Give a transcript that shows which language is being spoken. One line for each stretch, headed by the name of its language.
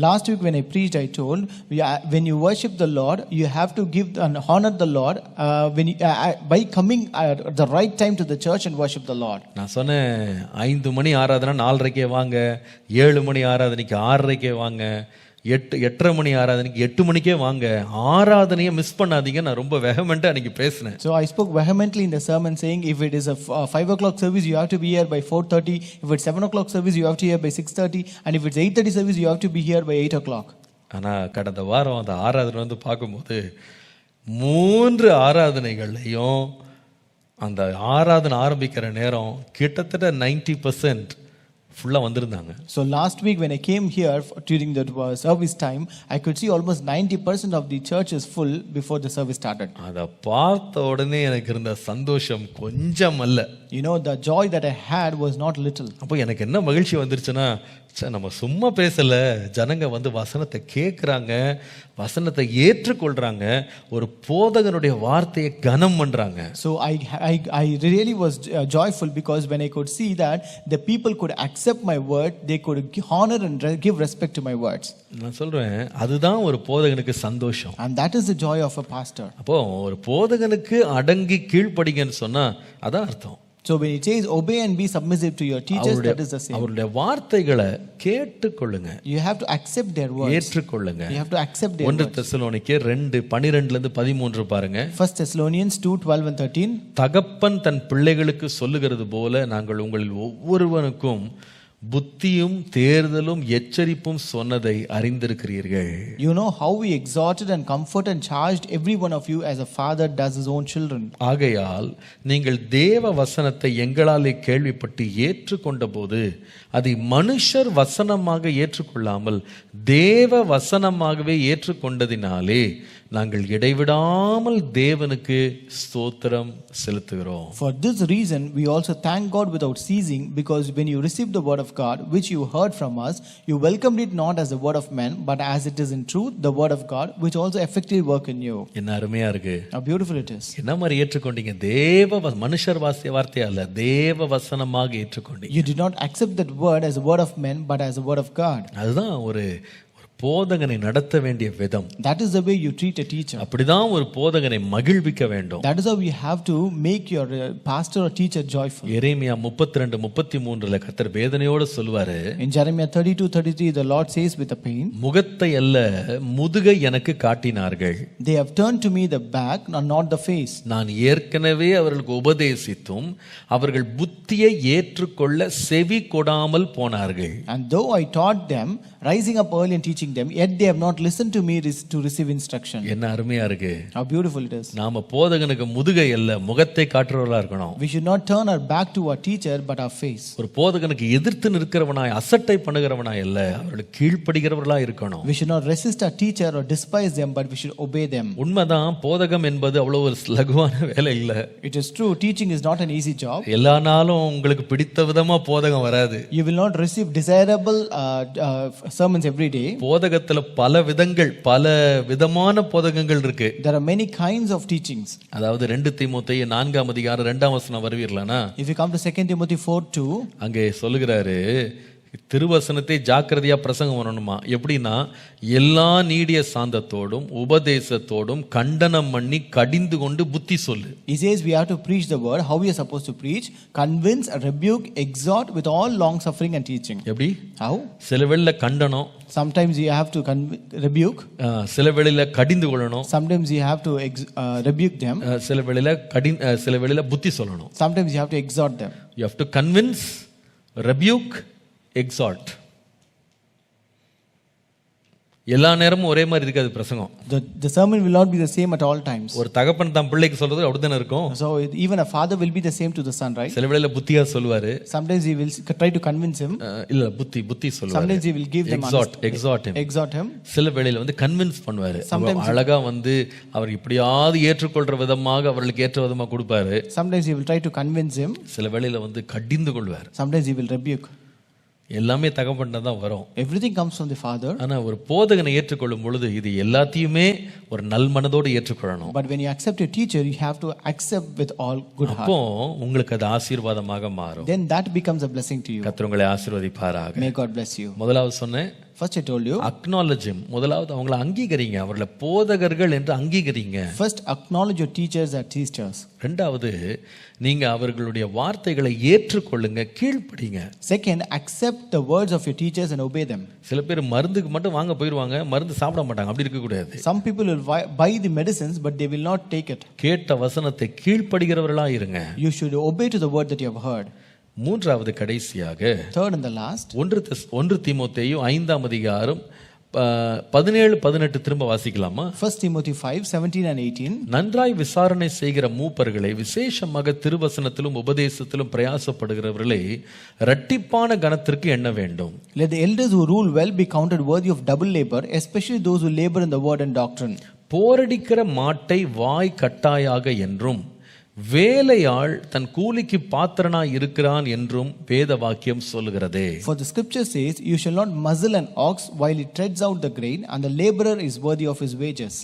English: Last week when I preached, I told when you worship the Lord, you have to give and honor the Lord by coming at the right time to the church and worship the Lord.
Tamil: நான் சொன்னேன் 5 மணி ஆராதனை 4:30 வாங்க, 7 மணி ஆராதனைக்கு 6:30 வாங்க, 8:30 மணி ஆராதனைக்கு 8 மணிக்கே வாங்க, ஆராதனையை மிஸ் பண்ணாதீங்க. நான் ரொம்ப வெஹமெண்டா அன்னைக்கு பேசினேன்.
English: So I spoke vehemently in the sermon saying, if it is a 5 o'clock service, you have to be here by 4:30. If it's 7 o'clock service, you have to be here by 6:30. And if it's 8:30 service, you have to be here by 8 o'clock.
Tamil: ஆனா கடந்த வாரம் அந்த ஆராதனை பார்க்கும்போது 3 ஆராதனைகள்லையும் அந்த ஆராதனை ஆரம்பிக்கிற நேரம் கிட்டத்தட்ட 90% ஃபுல்லா வந்திருந்தாங்க.
English: So last week when I came here during the service time, I could see almost 90% of the church is full before the service started.
Tamil: அத பார்த்த உடனே எனக்கு இருந்த சந்தோஷம் கொஞ்சம் அல்ல.
English: You know, the joy that I had was not little.
Tamil: அப்போ எனக்கு என்ன மகிழ்ச்சி வந்துருச்சுன்னா, நம்ம சும்மா பேசல, ஜனங்க வசனத்தை கேட்குறாங்க, வசனத்தை ஏற்றுக்கொள்றாங்க, ஒரு போதகனுடைய வார்த்தையை கனம் பண்றாங்க.
English: So I really was joyful because when I could see that the people could accept my word, they could honor and give respect to my words.
Tamil: நான் சொல்றேன், அதுதான் ஒரு போதகனுக்கு சந்தோஷம்.
English: And that is the joy of a pastor.
Tamil: அப்போ ஒரு போதகனுக்கு அடங்கி கீழ்ப்படிங்கன்னு சொன்னா அதான் அர்த்தம்.
English: So when it says obey and be submissive to your teachers, that is the same.
Tamil: அவருடைய வார்த்தைகளை கேட்டுக்கொள்ளுங்க.
English: You have to accept their words.
Tamil: ஏற்றுக்கொள்ளுங்க.
English: You have to accept their words.
Tamil: 1 தெசலோனிக்கேயர் 2:12-13 பாருங்க.
English: 1 Thessalonians 2:12 and 13.
Tamil: தகப்பன் தன் பிள்ளைகளுக்கு சொல்லுகிறது போல நாங்கள் உங்களில் ஒவ்வொருவனுக்கும் புத்தியும் தேர்தலும் எச்சரிப்பும் சொன்னதை அறிந்திருக்கிறீர்கள்.
English: You know how we exhorted and comforted and charged every one of you as a father does his own children.
Tamil: ஆகையால் நீங்கள் தேவ வசனத்தை எங்களாலே கேள்விப்பட்டு ஏற்றுக்கொண்ட போது அதை மனுஷர் வசனமாக ஏற்றுக்கொள்ளாமல் தேவ வசனமாகவே ஏற்றுக்கொண்டதினாலே நாங்கள் இடைவிடாமல் தேவனுக்கு ஸ்தோத்திரம் செலுத்துகிறோம்.
English: For this reason we also thank God without ceasing, because when you received the word of God which you heard from us, you welcomed it not as the word of men but as it is in truth the word of God, which also effectively work in you.
Tamil: என்ன அருமையா இருக்கு.
English: How beautiful it is.
Tamil: என்ன மாதிரி ஏற்றுக்கொண்டீங்க? தேவ மனுஷர் வார்த்தை அல்ல, தேவ வசனமாக ஏற்றுக்கொண்டீங்க.
English: You did not accept that word as a word of men but as a word of God.
Tamil: அதுதான் ஒரு போதகனை நடத்த வேண்டிய விதம்.
English: That is the way you treat a teacher.
Tamil: அப்படிதான் ஒரு போதகனை மகிழ்விக்க வேண்டும்.
English: That is how you have to make your pastor or teacher joyful.
Tamil: எரேமியா 32:33 கர்த்தர் வேதனையோடு சொல்வாரு.
English: In Jeremiah 32:33 the Lord says with a pain,
Tamil: முகத்தை அல்ல முதுகை எனக்கு காட்டினார்கள்.
English: They have turned to me the back and not the face.
Tamil: நான் ஏற்கனவே அவர்களுக்கு உபதேசித்தும் அவர்கள் புத்தியை ஏற்றுக்கொள்ள செவி கொடாமல் போனார்கள்.
English: And though I taught them, rising up early and teaching them, yet they have not listened to me to receive instruction.
Tamil: என்ன அருமையா இருக்கு.
English: How beautiful it is.
Tamil: நாம போதகனுக்கு முதுகை அல்ல முகத்தை காட்டுறவர்களா இருக்கணும்.
English: We should not turn our back to our teacher but our face.
Tamil: ஒரு போதகனுக்கு எதிர்த்து நிற்கிறவனாய் அசட்டை பண்ணுகிறவனாய் அல்ல, அவர்களுக்கு கீழ்ப்படிகிறவர்களா இருக்கணும்.
English: We should not resist our teacher or despise them, but we should obey them.
Tamil: உண்மைதான், போதகம் என்பது அவ்வளவு ஒரு லகுவான வேலை இல்ல.
English: It is true, teaching is not an easy job.
Tamil: எல்லா நாளும் உங்களுக்கு பிடித்த விதமா போதகம் வராது.
English: You will not receive desirable sermons every day.
Tamil: போதகத்துல பல விதங்கள், பல விதமான போதகங்கள் இருக்கு.
English: There are many kinds of teachings.
Tamil: அதாவது 2 தீமோத்தேயு 4:2 வருவீர்களானா?
English: If you come to 2 Timothy 4:2,
Tamil: அங்கே சொல்லுகிறாரு, திருவசனத்தை ஜாக்கிரதையா பிரசங்கம் பண்ணணுமா. எப்படின்னா எல்லா நீடிய சாந்தத்தோடும் உபதேசத்தோடும் கண்டனம் பண்ணி கடிந்து கொண்டு புத்தி சொல்லு.
English: He says we have to preach the word. How we are supposed to preach? Convince, rebuke, exhort with all long suffering and teaching.
Tamil: எப்படி?
English: How?
Tamil: சில வேளையில கண்டனம்,
English: sometimes you have to rebuke,
Tamil: சில வேளையில கடிந்து கொள்ளணும்,
English: sometimes you have to rebuke them,
Tamil: சில வேளையில புத்தி சொல்லணும்.
English: sometimes you have to exhort them. You have to convince, rebuke, exhort.
Tamil: எல்லா நேரமும் ஒரே மாதிரி இருக்காது பிரசங்கம்.
English: The sermon will not be the same at all times.
Tamil: ஒரு தகப்பன் தம் பிள்ளைக்கு சொல்றது அப்படித்தானே இருக்கும்.
English: So even a father will be the same to the son, right?
Tamil: சில வேளையில புத்தியா சொல்வாரு.
English: Sometimes he will try to convince him.
Tamil: இல்ல புத்தி சொல்வாரு.
English: Sometimes he will give them exhort him.
Tamil: சில வேளையில வந்து கன்வின்ஸ் பண்ணுவாரு. அழகா வந்து அவர் இப்படியாவது ஏற்றுக்கொள்ற விதமாக அவர்களுக்கு ஏற்ற விதமா கொடுப்பாரு.
English: Sometimes he will try to convince him.
Tamil: சில வேளையில வந்து கடிந்து கொள்வார்.
English: Sometimes he will rebuke.
Tamil: எல்லாமே தகப்பன்ட்ட தான் வரும்.
English: Everything comes from the father.
Tamil: ஆனா ஒரு போதகனை ஏற்றுக்கொள்ளும் பொழுது இது எல்லாத்தையுமே ஒரு நல் மனதோடு ஏற்றுக்கொள்ளணும்.
English: But when you accept your teacher, you have to accept with all good heart.
Tamil: அப்போ உங்களுக்கு அது ஆசீர்வாதமாக மாறும்.
English: Then that becomes a blessing to you.
Tamil: கர்த்தர் உங்களை ஆசீர்வதிப்பாராக.
English: May God bless you.
Tamil: முதலாவது சொன்னேன்.
English: First I told you. Acknowledge him.
Tamil: முதலாவது அவங்களை அங்கீகரிங்க. அவர்களை போதகர்கள் என்று அங்கீகரிங்க.
English: First acknowledge your teachers as teachers.
Tamil: இரண்டாவது நீங்க அவர்களுடைய வார்த்தைகளை ஏற்றுக்கொள்ளுங்க, கீழ்ப்படிங்க.
English: Second, accept the words of your teachers and obey them.
Tamil: சில பேர் மருந்துக்கு மட்டும் வாங்க போயிடுவாங்க, மருந்து சாப்பிட மாட்டாங்க. அப்படி இருக்க கூடாது.
English: Some people will buy the medicines but they will not take it.
Tamil: கேட்ட வசனத்தை கீழ்ப்படுகிறவர்களா இருங்க.
English: You should obey to the word that you have heard.
Tamil: மூன்றாவது கடைசியாக
English: third and the last
Tamil: 1 தீமோத்தேயு 5ஆம் அதிகாரம் 17-18 திரும்ப வாசிக்கலாமா?
English: 1 Timothy 5:17 and 18.
Tamil: நன்றாய் விசாரணை செய்கிற மூப்பர்களை, விசேஷமாக திருவசனத்திலும் உபதேசத்திலும் பிரயாசப்படுகிறவர்களை இரட்டிப்பான கனத்திற்கு எண்ண வேண்டும்.
English: Let the elders who rule well be counted worthy of double labor, especially those who labor in the word and doctrine.
Tamil: போரடிக்கிற மாட்டை வாய் கட்டாயாக என்றும் வேலையாள் தன் கூலிக்கு பாத்திரனாய் இருக்கிறான் என்றும் வேத வாக்கியம் சொல்லுகிறதே.
English: For the scripture says, you shall not muzzle an ox while it treads out the grain, and the laborer is worthy of his wages.